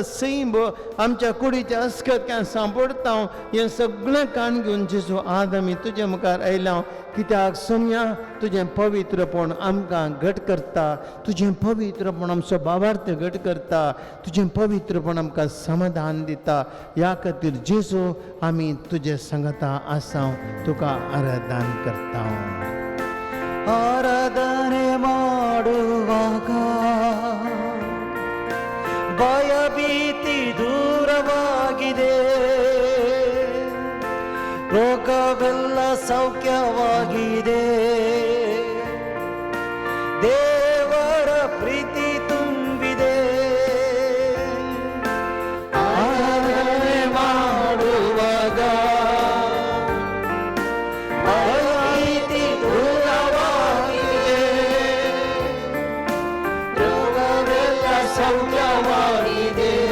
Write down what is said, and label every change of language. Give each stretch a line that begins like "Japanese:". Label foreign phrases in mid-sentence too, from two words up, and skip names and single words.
Konkani: सैम आमच्या कुडीच्या अस्कत सांपडता हें सगळें काण घेवन जेजू आज आमी तुजे मुखार आयला कित्याक सोम्या तुजें पवित्रपण आमकां घट करता तुजें पवित्रपण आमचो भावार्थ घट करता तुजें पवित्रपण आमकां समाधान दिता ह्या खातीर जेजू आमी तुजे सांगता आसा तुका आराधन करता
Kannada: ಆರಾಧನೆ ಮಾಡುವಾಗ ಭಯಭೀತಿ ದೂರವಾಗಿದೆ ರೋಗವೆಲ್ಲ ಸೌಖ್ಯವಾಗಿದೆ ದೇವರ ಪ್ರೀತಿ ತುಂಬಿದೆ ಆರಾಧನೆ ಮಾಡುವಾಗ ಸೌಖ್ಯವಾಗಿದೆ